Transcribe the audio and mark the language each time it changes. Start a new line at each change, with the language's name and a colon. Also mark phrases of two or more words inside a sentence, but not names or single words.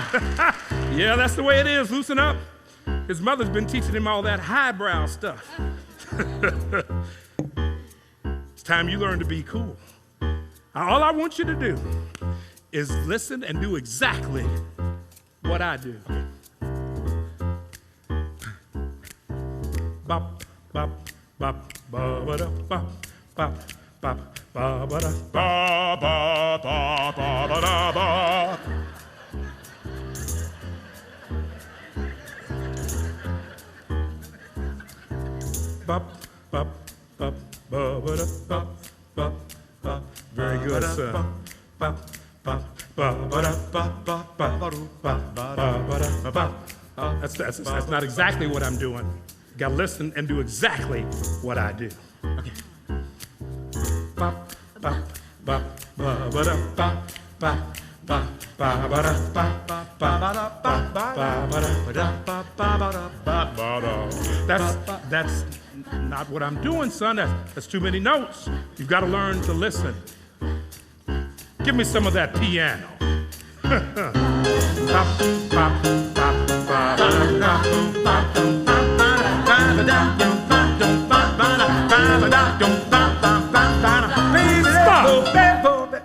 English: Yeah, that's the way it is. Loosen up. His mother's been teaching him all that highbrow stuff. It's time you learn to be cool. All I want you to do is listen and do exactly what I do. Bop, bop, bop, ba ba da bop, bop, bop, ba ba da ba ba ba ba ba da ba. Bop, bop, bop, ba ba da bop, bop, bop. Very good, sir. Bop, bop, ba ba da bop, bop, bop, bop, ba da bop. That's not exactly what I'm doing. You gotta listen and do exactly what I do. Okay. Bop, bop, bop, ba ba da bop, bop, bop, ba ba da bop, bop, ba da bop, ba ba da ba ba da ba ba da. That's not what I'm doing, son. That's too many notes. You've got to learn to listen. Give me some of that piano. Stop!